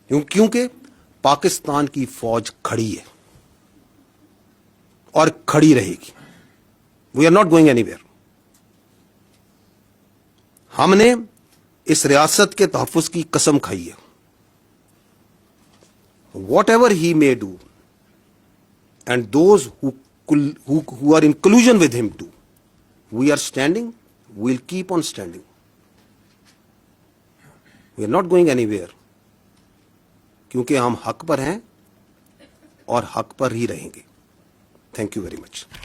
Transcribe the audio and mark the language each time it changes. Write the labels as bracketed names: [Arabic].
[Urdu] کیونکہ پاکستان کی فوج کھڑی ہے اور کھڑی رہے گی. [English] We are not going anywhere. [Urdu] ہم نے اس ریاست کے تحفظ کی قسم کھائی ہے. [English] Whatever he may do and those who are in collusion with him too, we are standing, we'll keep on standing. We are not going anywhere, [Urdu] کیونکہ ہم حق پر ہیں اور حق پر ہی رہیں گے. [English] Thank you very much.